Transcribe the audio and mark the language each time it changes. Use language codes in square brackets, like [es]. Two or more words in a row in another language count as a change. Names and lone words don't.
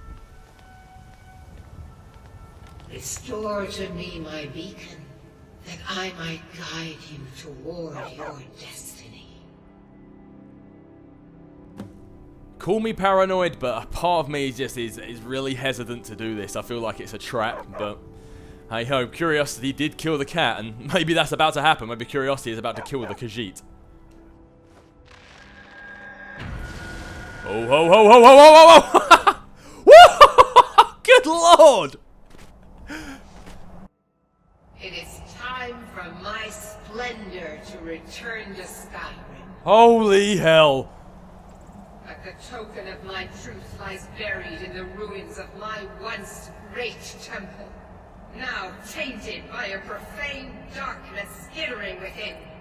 [en] Restore to me my beacon, that I might guide you toward your destiny. Call me paranoid, but a part of me just is really hesitant to do this. I feel like it's a trap, but hey ho, curiosity did kill the cat, and maybe that's about to happen. Maybe curiosity is about to kill the Khajiit. Oh, ho, ho, ho, ho, ho, ho, ho! Good lord! It is time for my splendor to return to Skyrim. Holy hell! But the token of my truth lies buried in the ruins of my once great temple, now tainted by a profane darkness skittering within.